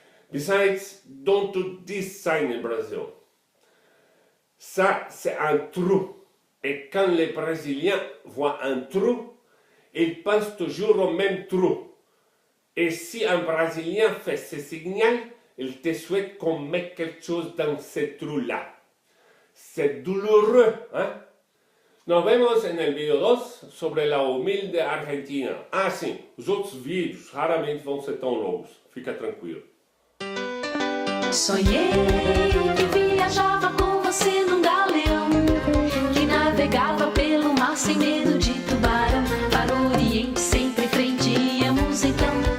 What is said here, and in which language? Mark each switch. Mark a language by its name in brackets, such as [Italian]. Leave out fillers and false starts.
[English] Besides, don't do this sign in Brazil. [French] Ça, c'est un trou. Et quand les Brésiliens voient un trou, ils pensent toujours au même trou. Et si un Brésilien fait ce signal, il te souhaite qu'on mette quelque chose dans ce trou-là. C'est douloureux, hein? [Spanish] Nos vemos en el video 2 sobre la humilde Argentina. [Portuguese] Ah, sim, os outros vídeos raramente vão ser tão longos. Fica tranquilo. Sonhei que viajava com você num galeão, que navegava pelo mar sem medo de tubarão. Para o Oriente sempre em frente íamos então.